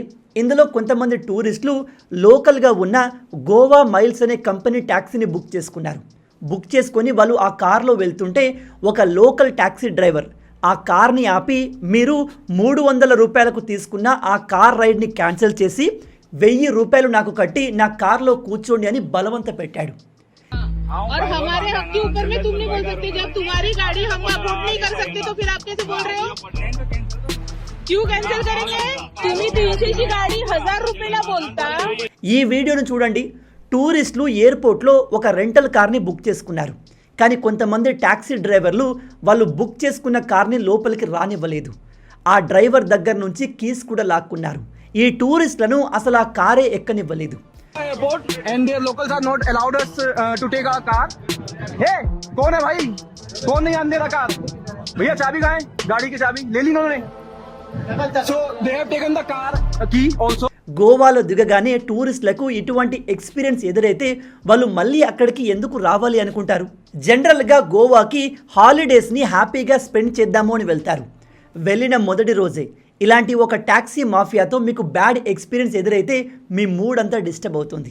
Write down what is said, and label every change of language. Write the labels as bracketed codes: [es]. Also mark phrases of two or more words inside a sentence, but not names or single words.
[te] ఇందులో కొంతమంది టూరిస్టులు లోకల్గా ఉన్న గోవా మైల్స్ అనే కంపెనీ ట్యాక్సీని బుక్ చేసుకున్నారు. బుక్ చేసుకొని వాళ్ళు ఆ కార్లో వెళ్తుంటే ఒక లోకల్ ట్యాక్సీ డ్రైవర్ ఆ కార్ని ఆపి మీరు 300 రూపాయలకు తీసుకున్న ఆ కార్ రైడ్ని క్యాన్సిల్ చేసి 1,000 రూపాయలు నాకు కట్టి నా కార్లో కూర్చోండి అని బలవంత పెట్టాడు. [hi] और हमारे हक के ऊपर में तुम नहीं बोल सकते. जब तुम्हारी गाड़ी हम अप्रूव नहीं कर सकते तो फिर आप कैसे बोल रहे हो? क्यों कैंसिल करेंगे? [mr] तुम्ही 300 गाड़ी 1000 रुपयाला बोलता. [te] ఈ వీడియోను చూడండి. టూరిస్టులు ఎయిర్పోర్ట్లో ఒక రెంటల్ కార్ని బుక్ చేసుకున్నారు. కానీ కొంతమంది ట్యాక్సీ డ్రైవర్లు వాళ్ళు బుక్ చేసుకున్న కార్ని లోపలికి రానివ్వలేదు. ఆ డ్రైవర్ దగ్గర నుంచి కీస్ కూడా లాక్కున్నారు. ఈ టూరిస్టులను అసలు ఆ కారే ఎక్కనివ్వలేదు. [en] Airport and their locals are not allowed us to take our car. [hi] Hey, कौन है भाई? कौन नहीं आने दे रहा कार? भैया चाबी कहाँ है? गाड़ी की चाबी ले ली उन्होंने. [en] So they have taken the car key also. [te] గోవాలో దిగగానే టూరిస్టులకు ఇటువంటి ఎక్స్పీరియన్స్ ఎదురైతే వాళ్ళు మళ్ళీ అక్కడికి ఎందుకు రావాలి అనుకుంటారు? జనరల్గా గోవాకి హాలిడేస్ని హ్యాపీగా స్పెండ్ చేద్దాము అని వెళ్తారు. వెళ్ళిన మొదటి రోజే ఇలాంటి ఒక ట్యాక్సీ మాఫియాతో మీకు [en] bad experience [te] ఎదురైతే మీ మూడ్ అంతా డిస్టర్బ్ అవుతుంది.